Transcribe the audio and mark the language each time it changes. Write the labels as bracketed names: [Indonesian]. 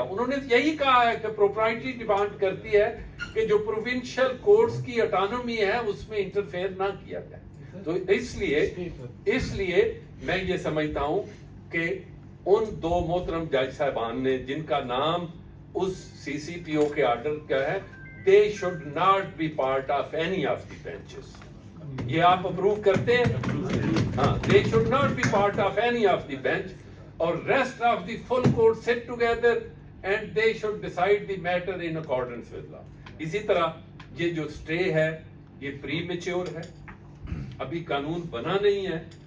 [Urdu] انہوں نے یہی کہا ہے کہ پروپرائٹی ڈیمانڈ کرتی ہے کہ جو پروونشل کورٹس کی اٹانومی ہے اس میں انٹرفیئر نہ کیا جائے. تو اس لیے میں یہ سمجھتا ہوں کہ ان 2 محترم جج صاحبان نے جن کا نام اس سی سی پی او کے آرڈر کا ہے, [English] they should not be part of any of the benches. [Urdu] یہ آپ اپروو کرتے ہیں؟ ہاں, [English] they should not be part of any of the bench or rest of the full court sit together and they should decide the matter in accordance with law. [Urdu] اسی طرح یہ جو سٹے ہے یہ پری میچور ہے, ابھی قانون بنا نہیں ہے.